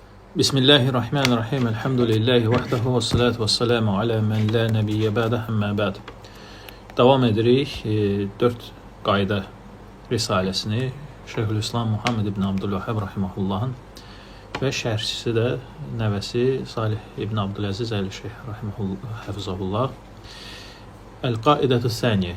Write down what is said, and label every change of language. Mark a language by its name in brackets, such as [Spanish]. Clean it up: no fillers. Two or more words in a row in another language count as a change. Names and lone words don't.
[Arabic] بسم الله الرحمن الرحيم. الحمد لله وحده والصلاة والسلام على من لا نبي بعده أما بعد. [Azerbaijani] Davam edirik 4 qayda risaləsini Şeyhülislam Muhammed ibn Abdülvahhab rahimehullahın və şərhçisi də nəvəsi Salih ibn Abdüləziz Əli-Şeyh rahimehullah. [Arabic] القاعدة الثانية.